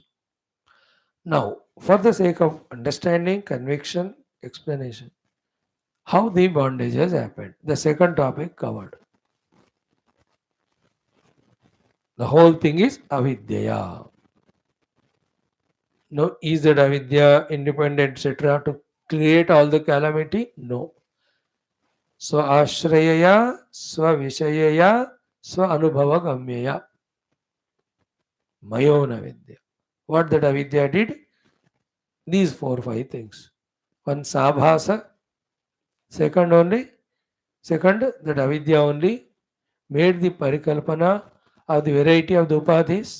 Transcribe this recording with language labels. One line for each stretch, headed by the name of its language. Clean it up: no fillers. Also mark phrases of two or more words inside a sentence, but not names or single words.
English: Now, for the sake of understanding, conviction, explanation, how the bondage has happened. The second topic covered. The whole thing is avidya. No, is that avidya independent, etc., to create all the calamity? No.
Sanskrit: Swa ashrayaya, swa vishayaya, swa anubhava gamyaya. Mayona vidya.
English: What that avidya did? These 4 5 things. One sabhasa, second only Second, that avidya only made the parikalpana of the variety of the upadhis.